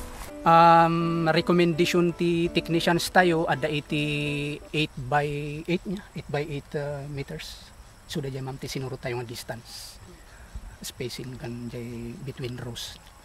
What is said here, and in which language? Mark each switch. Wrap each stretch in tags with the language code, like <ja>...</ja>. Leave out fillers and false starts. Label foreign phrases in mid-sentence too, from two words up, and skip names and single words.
<ilo>Recommendation ti technicians tayo ada iti 8 by 8 nya 8 by 8 meters. So da ma'am ti sinuro tayo nga</ilo> <en>distance spacing</en> <ilo>kan jay</ilo> <en>between rows.</en>